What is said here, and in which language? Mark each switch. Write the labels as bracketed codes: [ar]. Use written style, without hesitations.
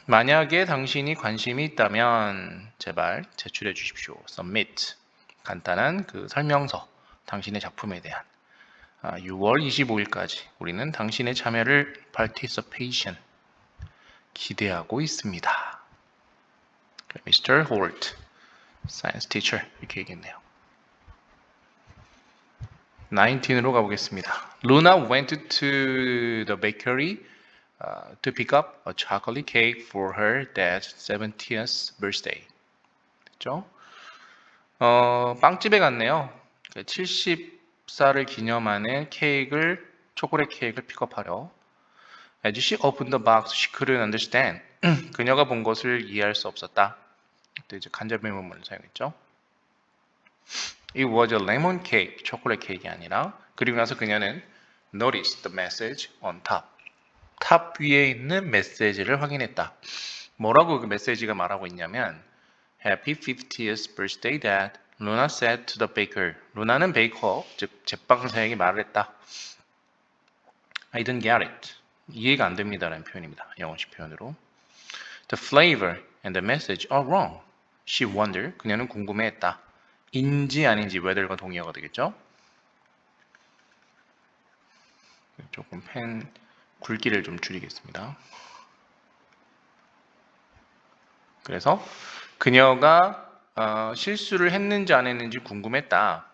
[ko] 만약에 당신이 관심이 있다면 제발 제출해 주십시오. submit 간단한 그 설명서 당신의 작품에 대한 6월 25일까지 우리는 당신의 참여를 participation 기대하고 있습니다. [en] Mr. [ko] Holt, [en] science teacher [ko] 이렇게 얘기했네요. 19으로 가보겠습니다. [en] Luna went to the bakery to pick up a chocolate cake for her dad's 70th birthday. [ko] 됐죠? 빵집에 갔네요. 70살을 기념하는 초콜릿 케이크를 픽업하려. [en] As she opened the box, she couldn't understand. [ko] 그녀가 본 것을 이해할 수 없었다. 또 이제 간접의 문문을 사용했죠. [en] It was a lemon cake, [ko] 초콜릿 케이크가 아니라 그리고 나서 그녀는 [en] noticed the message on top. [ko] 탑 위에 있는 메시지를 확인했다. 뭐라고 그 메시지가 말하고 있냐면 [en] Happy 50th birthday dad, Luna said to the baker. [ko] 루나는 베이커, 즉 제빵사에게 말을 했다. [en] I didn't get it. [ko] 이해가 안 됩니다라는 표현입니다. 영어식 표현으로. [en] The flavor and the message are wrong. She wondered. [ko] 그녀는 궁금해했다. 인지 아닌지 whether가 동의어가 되겠죠. 조금 펜 굵기를 좀 줄이겠습니다. 그래서 그녀가 실수를 했는지 안 했는지 궁금했다.